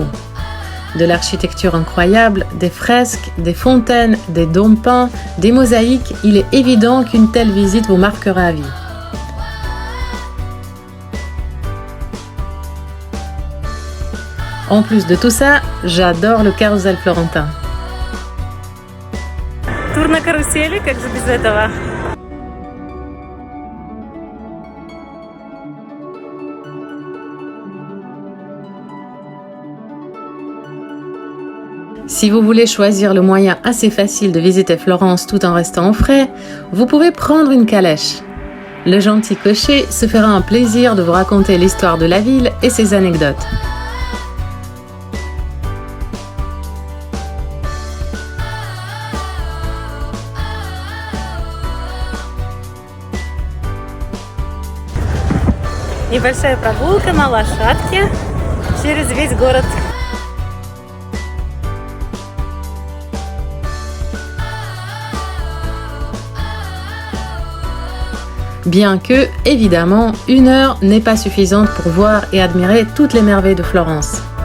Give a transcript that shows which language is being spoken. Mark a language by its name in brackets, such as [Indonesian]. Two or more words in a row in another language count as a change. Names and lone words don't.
[French] De l'architecture incroyable, des fresques, des fontaines, des dômes peints, des mosaïques, il est évident qu'une telle visite vous marquera à vie. En plus de tout ça, j'adore le carrousel florentin. [Russian] Тур на карусели, как же без этого? [French] Si vous voulez choisir le moyen assez facile de visiter Florence tout en restant au frais, vous pouvez prendre une calèche. Le gentil cocher se fera un plaisir de vous raconter l'histoire de la ville et ses anecdotes. [Russian] Небольшая прогулка на лошадке через весь город. [French] Bien que, évidemment, 1 heure n'est pas suffisante pour voir et admirer toutes les merveilles de Florence.